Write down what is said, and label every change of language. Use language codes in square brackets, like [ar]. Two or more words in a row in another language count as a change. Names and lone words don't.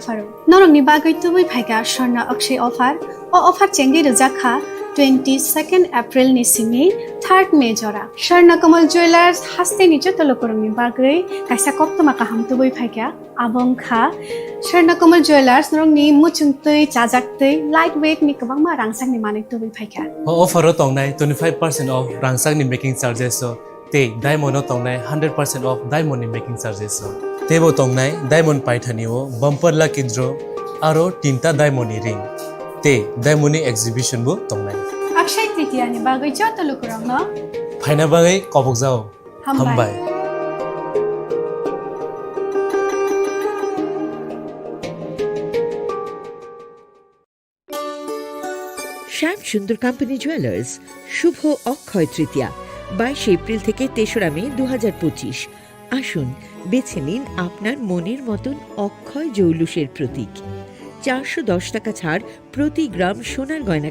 [trp] faru norong ni bagai tubui phaiga Sharna Akshay offer o offer chengi rujakha 22nd April ni simi 3rd May jora Sharna Kamal Jewelers hastini joto lokorang ni bagai kaisa koptoma kaham tubui phaiga abongkha Sharna Kamal Jewelers norong ni muchungtui chajaktui lightweight ni kabangma rangsang ni manik tubui phaiga o offer o tongnai 25% off rangsang ni [en] making charges [trp] so te diamond o tongnai 100% off diamond ni [en] making charges [trp] so tebo tongnai diamond paithani o [en] bumper lucky draw [trp] aro tinta diamond ni ring te diamond ni exhibition bu tongnai Akshaya Tritiya ni bagai joto lokorangno phaina bagai kobok jao hambai [bn] শ্যাম সুন্দর কোম্পানি জুয়েলার্স শুভ অক্ষয় তৃতীয়া 22 এপ্রিল থেকে 3রা মে 2025 আসুন বেছে নিন আপনার মনের মতন অক্ষয় জৌলুসের প্রতীক 410 টাকা ছাড় প্রতি গ্রাম সোনার গয়না